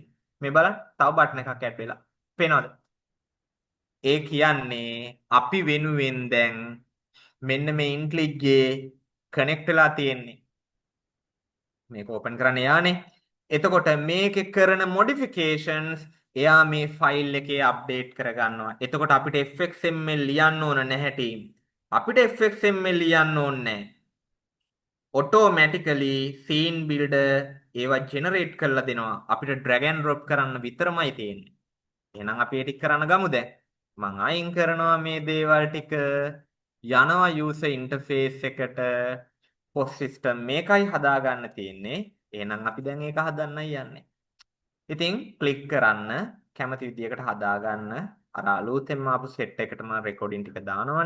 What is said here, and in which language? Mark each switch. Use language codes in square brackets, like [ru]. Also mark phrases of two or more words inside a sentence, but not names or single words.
[si] මේ බලන්න තව බටන් එකක් ඇඩ් වෙලා. පේනවද? ඒ කියන්නේ අපි වෙනුවෙන් දැන් මෙන්න මේ IntelliJ connect වෙලා තියෙන්නේ. මේක open කරන්න යානේ. එතකොට මේකේ කරන modifications එයා මේ ෆයිල් එකේ අප්ඩේට් කරගන්නවා. එතකොට අපිට fxml ලියන්න ඕන නැහැ ටීම්. අපිට fxml ලියන්න ඕනේ නැහැ. automatically scene builder ඒවා generate කරලා දෙනවා. අපිට [en] drag and drop [si] කරන්න විතරමයි තියෙන්නේ. එහෙනම් අපි ඒ ටික කරන්න ගමු දැන්. මම අයින් කරනවා මේ දේවල් ටික. යනවා [en] user interface [si] එකට. [en] post system [si] මේකයි හදාගන්න තියෙන්නේ. එහෙනම් අපි දැන් ඒක හදන්නයි යන්නේ. ඉතින් ක්ලික් කරන්න කැමති විදියකට හදාගන්න අර අලුතෙන්ම ආපු සෙට් එකට මම රෙකෝඩින් ටික දානවනේ.